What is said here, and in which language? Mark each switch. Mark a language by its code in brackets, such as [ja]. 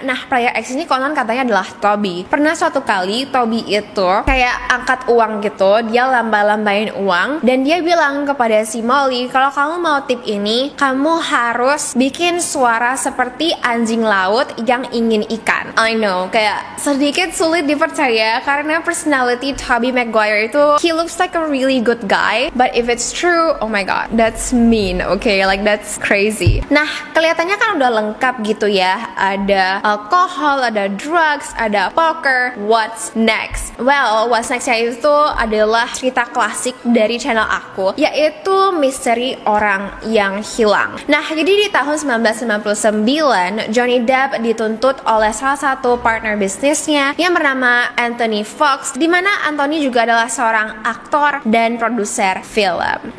[id] Nah, player X ini konon katanya adalah Tobey. Pernah suatu kali Tobey itu kayak angkat uang gitu, dia lamba-lambain uang, dan dia bilang kepada si Molly, kalau kamu mau tip ini, kamu harus bikin suara seperti anjing laut yang ingin ikan. [en] I know, [id] kayak sedikit sulit dipercaya karena personality Tobey Maguire itu, [en] he looks like a really good guy, but if it's true, oh my god, that's mean, okay, like that's crazy. [id] Nah, kelihatannya kan udah lengkap gitu ya, ada alkohol, ada drugs, ada poker. [en] What's next? Well, what's next [id] ya itu adalah cerita klasik dari channel aku, yaitu misteri orang yang hilang. Nah, jadi di tahun 1999, Johnny Depp dituntut oleh salah satu partner bisnisnya yang bernama Anthony Fox, di mana Anthony juga adalah seorang aktor dan produser film.